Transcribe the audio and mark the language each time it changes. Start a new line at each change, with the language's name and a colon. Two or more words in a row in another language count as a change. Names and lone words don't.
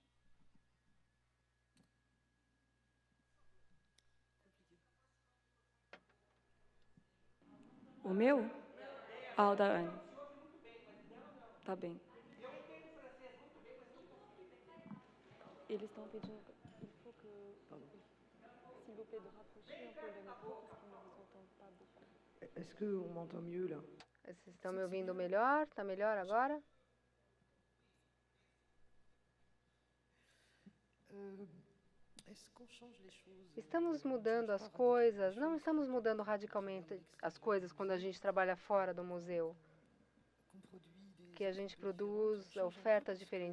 Portuguese: O meu? O da Anne. Tá bem. Eles estão pedindo...
French: Est-ce qu'on m'entend mieux là?
Portuguese: Vocês estão me ouvindo melhor? Está melhor agora? Estamos mudando as coisas, não estamos mudando radicalmente as coisas quando a gente trabalha fora do museu, que a gente produz ofertas diferentes.